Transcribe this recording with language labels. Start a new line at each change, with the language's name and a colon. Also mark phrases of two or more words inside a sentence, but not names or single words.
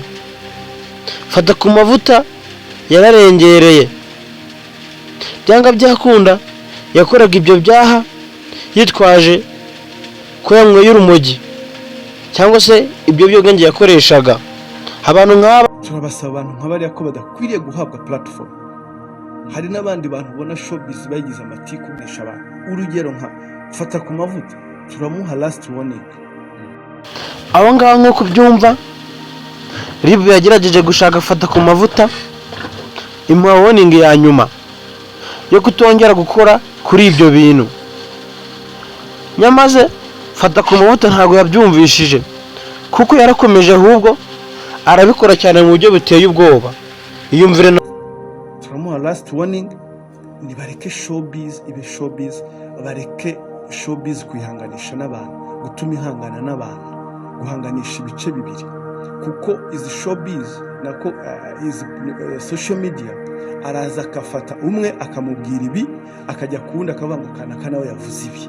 Kinyarwanda: Fatakumavuta yararengereye, byanga byakunda yakoraga ibyo byaha yitwaje ko yanyweye urumogi cyangwa se ibyo byogenge yakoreshaga. Abantu nk'aba Turabasaba abantu nk'abariya ko badakwiriye guhabwa platform. Hari n'abandi bantu ubona showbiz bayigize amatiku kubesha abantu. Urugero nka Fatakumavuta turamuha
English: last warning.
Kinyarwanda: Abo ngaho nko kubyumva Irebere yagerageje gushaka Fatakumavuta imuha warning ya nyuma yo kutongera gukora kuri ibyo bintu. Nyamaze Fatakumavuta ntabwo yabyumvishije kuko yarakomeje, ahubwo arabikora cyane mu buryo buteye ubwoba. Iyumvire turamuha
English: last warning,
Kinyarwanda: nibareke showbiz ibe showbiz, bareke showbiz kwihanganisha n'abantu, gutuma ihangana n'abantu, guhanganisha ibice bibiri, kuko izi showbiz nako izi
English: social media
Kinyarwanda: araza akafata umwe akamubwira ibi akajya kuwundi akavuga ngo kanaka nawe yavuze ibi.